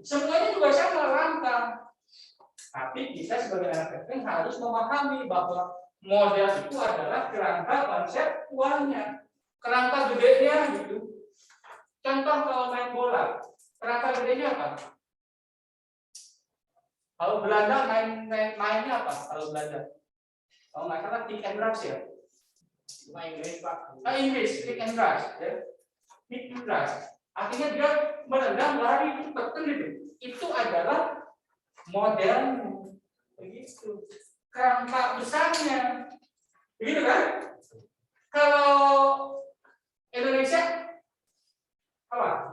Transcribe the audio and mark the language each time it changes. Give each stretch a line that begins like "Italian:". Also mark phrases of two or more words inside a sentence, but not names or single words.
Indonesian: Semuanya juga sama langkah. Tapi kita sebagai anak teknik harus memahami bahwa model itu adalah kerangka konseptualnya, kerangka gedenya gitu. Contoh kalau main bola, kerangka gedenya apa? Kalau Belanda mainnya apa? Kalau Belanda, kalau nggak salah
English: pick and rush
Indonesian: ya. Cuma Inggris Pak. Inggris,
English: hit and rush, ya. Hit and rush.
Indonesian: Artinya dia menendang lari cepat kan gitu. Itu adalah model begitu. Kerangka besarnya, begitu kan? Kalau Indonesia apa?